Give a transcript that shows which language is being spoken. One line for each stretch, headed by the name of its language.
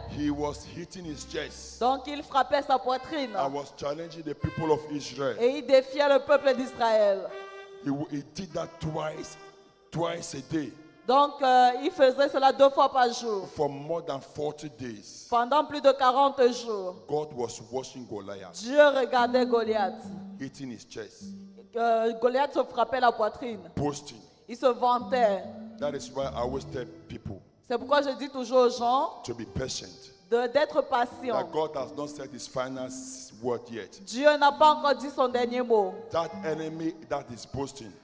English: He was hitting his chest.
French: Donc il frappait sa poitrine.
English: I was challenging the people of Israel.
French: Et il défiait le peuple d'Israël.
English: He did that twice a day.
French: Donc il faisait cela 2 fois par jour.
English: For more than 40 days.
French: Pendant plus de 40 jours.
English: God was watching Goliath.
French: Dieu regardait Goliath.
English: Hitting his chest.
French: Goliath se frappait la poitrine.
English: Boasting.
French: Il se vantait.
English: That is why I always tell people.
French: C'est pourquoi je dis toujours aux gens
English: To be patient.
French: d'être patient.
English: That God has not said his final word yet.
French: Dieu n'a pas encore dit son dernier mot.
English: That enemy that is boasting